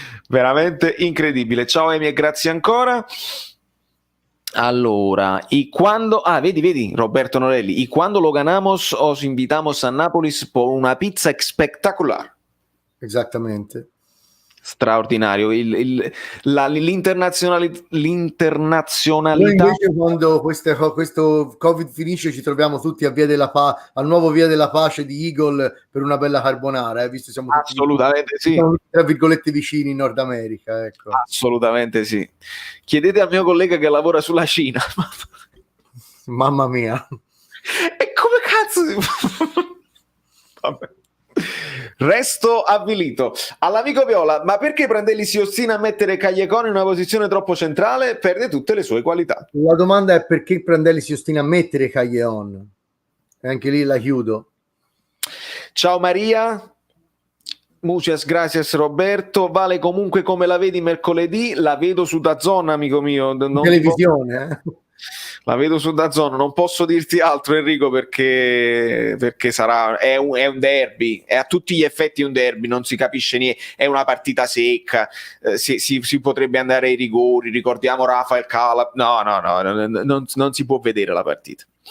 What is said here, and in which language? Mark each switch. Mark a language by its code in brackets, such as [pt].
[it] Veramente incredibile. Ciao Emi e grazie ancora. Allora, [es] y cuando, [it] vedi, [es] Roberto Norelli, y cuando lo ganamos os invitamos a Nápoles por una pizza espectacular. [it] Esattamente. Straordinario. L'internazionalità. Noi invece quando questo Covid finisce ci troviamo tutti a Via della al nuovo Via della Pace di Eagle per una bella carbonara, visto siamo tutti Assolutamente sì. tra virgolette vicini in Nord America, ecco. Assolutamente sì. Chiedete al mio collega che lavora sulla Cina. Mamma mia. E come cazzo vabbè. Resto avvilito. All'amico Viola, ma perché Prandelli si ostina a mettere Callecon in una posizione troppo centrale? Perde tutte le sue qualità. La domanda è perché Prandelli si ostina a mettere Callejon, e anche lì la chiudo. Ciao [es] Maria, muchas gracias Roberto. [it] Vale comunque come la vedi mercoledì? La vedo su DAZN, amico mio. In televisione, La vedo su DAZN, non posso dirti altro Enrico perché è un derby, è a tutti gli effetti un derby, non si capisce niente, è una partita secca, si potrebbe andare ai rigori, ricordiamo Rafael Calab, no, non si può vedere la partita.